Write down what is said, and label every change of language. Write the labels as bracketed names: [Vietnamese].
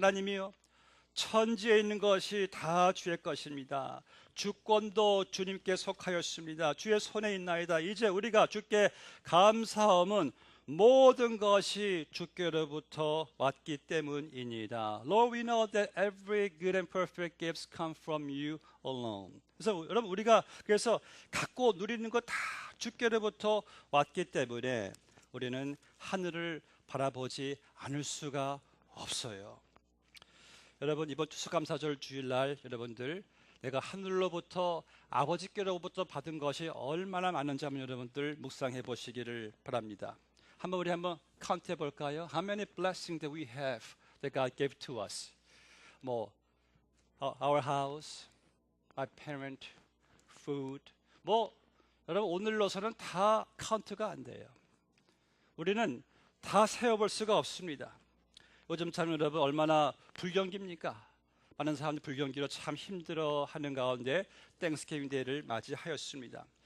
[Korean] 하나님이요, 천지에 있는 것이 다 주의 것입니다. 주권도 주님께 속하였습니다. 주의 손에 있나이다. 이제 우리가 주께 감사함은 모든 것이 주께로부터 왔기 때문이니이다. [English] Lord, we know that every good and perfect gifts come from you alone. [Korean] 그래서 여러분, 우리가 그래서 갖고 누리는 것 다 주께로부터 왔기 때문에 우리는 하늘을 바라보지 않을 수가 없어요. 여러분, 이번 추수감사절 주일날 여러분들, 내가 하늘로부터, 아버지께로부터 받은 것이 얼마나 많은지 한번 여러분들 묵상해 보시기를 바랍니다. 우리 한번 카운트 해볼까요? [English] How many blessings that we have that God gave to us? Our house, my parent, food. [Korean] 여러분, 오늘로서는 다 카운트가 안 돼요. 우리는 다 세어볼 수가 없습니다. 요즘 참 여러분 얼마나 불경기입니까? 많은 사람들이 불경기로 참 힘들어하는 가운데 땡스기빙 데이를 맞이하였습니다.